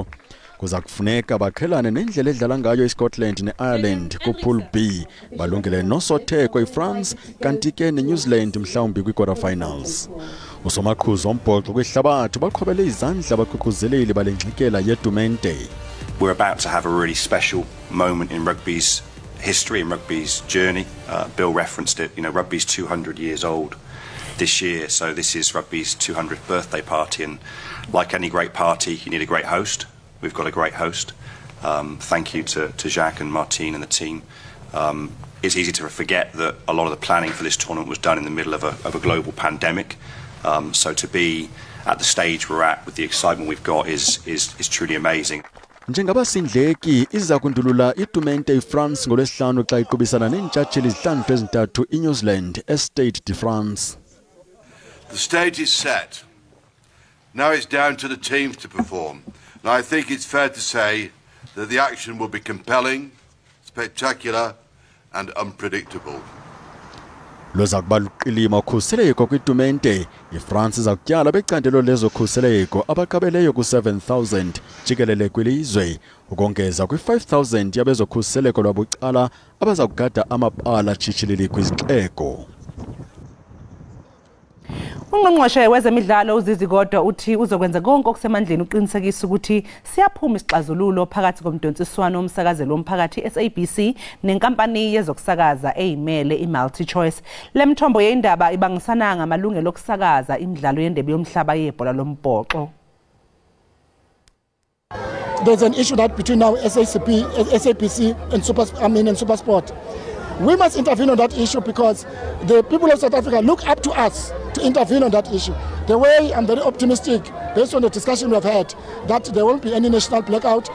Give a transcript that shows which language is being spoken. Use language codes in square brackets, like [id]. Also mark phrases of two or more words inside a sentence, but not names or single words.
[xh] Kuza kufuneka baqhelane nendlela edlala ngayo iScotland neIreland kupool B balungele nosotheko iFrance kanti ke neNew Zealand mhlawumbi kwi-quarterfinals. Usomaqhuzu ombhoxo kwihlabathi baqhobele izandla abaququzeleli balengxikela yetumente. [en] We're about to have a really special moment in rugby's history and rugby's journey. Bill referenced it, rugby's 200 years old this year, so this is rugby's 200th birthday party, and like any great party, you need a great host. We've got a great host. Thank you to Jacques and Martine and the team. It's easy to forget that a lot of the planning for this tournament was done in the middle of a global pandemic, so to be at the stage we're at with the excitement we've got is truly amazing. [xh] Njengabasindleki iza kundulula itumente iFrance ngolwesihlanu xa iqubisana neentshatsheli izihlandlo ezintathu iNew Zealand eStade de France. [en] The stage is set. Now it's down to the teams to perform. And I think it's fair to say that the action will be compelling, spectacular and unpredictable. [xh] Loza kuba luqilima ukhuseleko kwitumente. iFrance iza kutyala becandelo lezokhuseleko abaqabeleyo ku-7,000 jikelele kwilizwe ukongeza kwi-5,000 yabezokhuseleko lwabucala abaza kugada amabala tshitshilili kwizixeko. [zu] Ungqongqoshe wezemidlalo uZizi kodwa uthi uzokwenza konke okusemandleni uqinisekisa ukuthi siyaphuma isixazululo phakathi komdonsiswano omsakazelo womphakathi SABC nenkampani yezokusakaza eyimele iMultiChoice. Lemthombo yeindaba ibangisana ngamalungelo okusakaza imidlalo yendebe yomhlaba yebhola lombhoxo. [en] There's an issue that between now SABC and SuperSport. We must intervene on that issue because the people of South Africa look up to us to intervene on that issue. The way I'm very optimistic based on the discussion we've had, that there won't be any national blackout.